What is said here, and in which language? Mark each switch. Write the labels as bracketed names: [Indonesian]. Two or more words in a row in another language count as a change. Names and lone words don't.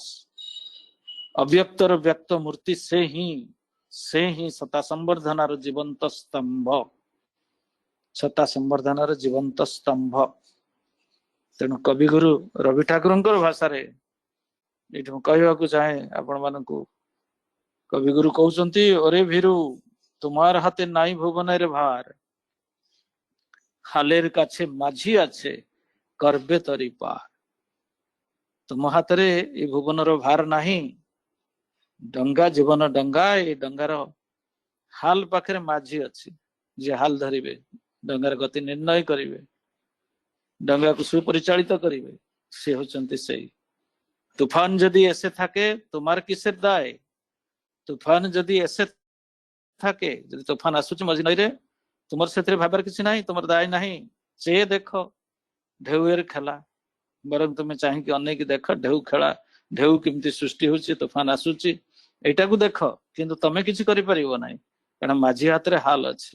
[Odia] ଅବ୍ୟକ୍ତର ବ୍ୟକ୍ତ ମୂର୍ତ୍ତି ସେ ହିଁ ସତା ସମ୍ବର୍ଦ୍ଧନାର ଜୀବନ୍ତ ସ୍ତମ୍ଭ। ସତା ସମ୍ବର୍ଦ୍ଧନାର ଜୀବନ୍ତ ସ୍ତମ୍ଭ। ତେଣୁ କବିଗୁରୁ ରବି ଠାକୁରଙ୍କର ଭାଷାରେ ଏଇଠି ମୁଁ କହିବାକୁ ଚାହେଁ ଆପଣ ମାନଙ୍କୁ। କବିଗୁରୁ କହୁଛନ୍ତି [Bangla] ওরে ভীরু তোমার হাতে নাই ভুবনের ভার, হালের কাছে মাঝি আছে করবে তরি পার। [Odia] ତୁମ ହାତରେ ଏ ଭୁବନର ଭାର ନାହିଁ। ଡଙ୍ଗା ଜୀବନ ଡଙ୍ଗା, ଏ ଡଙ୍ଗାର ହାଲ ପାଖରେ ମାଝି ଅଛି, ଯିଏ ହାଲ ଧରିବେ, ଡଙ୍ଗାର ଗତି ନିର୍ଣ୍ଣୟ କରିବେ, ଡଙ୍ଗାକୁ ସୁପରିଚାଳିତ କରିବେ, ସେ ହଉଛନ୍ତି ସେଇ। [Bangla] তুফান যদি এসে থাকে তোমার কিসের দায়? তুফান যদি এসে থাকে, যদি তুফান [Odia] ଆସୁଛି ମଝି ନଈରେ, ତୁମର ସେଥିରେ ଭାବାର କିଛି ନାହିଁ, ତୁମର ଦାୟ ନାହିଁ। ସେ ଦେଖ ଢେଉରେ ଖେଳା, ବରଂ ତୁମେ ଚାହିଁକି ଅନେଇକି ଦେଖ ଢେଉ କେମିତି ସୃଷ୍ଟି ହଉଛି, ତୁଫାନ ଆସୁଛି, ଏଇଟାକୁ ଦେଖ, କିନ୍ତୁ ତମେ କିଛି କରିପାରିବ ନାହିଁ, କାରଣ ମାଝି ହାତରେ ହାଲ ଅଛି।